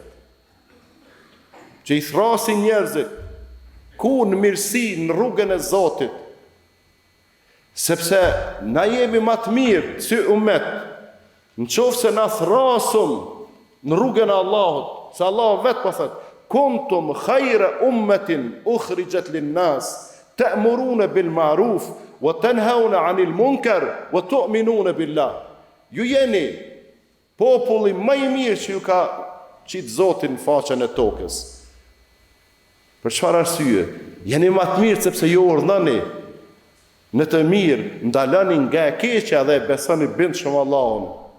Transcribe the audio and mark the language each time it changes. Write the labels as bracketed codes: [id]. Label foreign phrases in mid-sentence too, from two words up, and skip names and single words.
[sq] Që i thrasin njerëzit, ku në mirësi në rrugën e Zotit, sepse na jemi ma të mirë si umet, në qofë se na thrasum në rrugën e Allahut, se Allah vetë po thëtë, [ar] كنتم خير أمة أخرجت للناس تأمرون بالمعروف وتنهون عن المنكر وتؤمنون بالله. [sq] Ju jeni populli më i mirë që ju ka qitë Zotin në faqen e tokës. Për çfarë arsye? Jeni më të mirë sepse ju urdhëni në të mirë, ndaloni nga e keqja dhe besoni bindshëm Allahun.